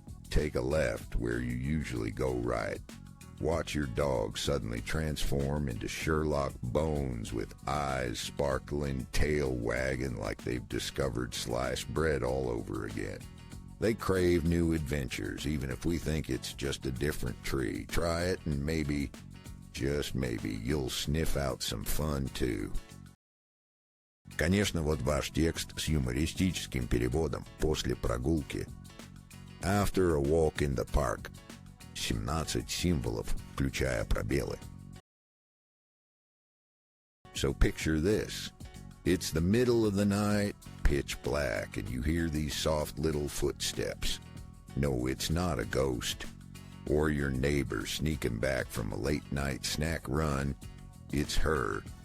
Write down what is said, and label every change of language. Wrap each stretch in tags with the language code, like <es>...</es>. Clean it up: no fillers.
<en>Take a left where you usually go right. Watch your dog suddenly transform into Sherlock Bones with eyes sparkling, tail wagging like they've discovered sliced bread all over again. They crave new adventures, even if we think it's just a different tree. Try it and maybe, just maybe, you'll sniff out some fun too.</en> <ru>Конечно, вот ваш текст с юмористическим переводом после прогулки.</ru> <en>After a walk in the park.</en> <ru>17 символов, включая пробелы.</ru> <en>So picture this. It's the middle of the night, pitch black, and you hear these soft little footsteps. No, it's not a ghost. Or your neighbor sneaking back from a late-night snack run. It's her.</en>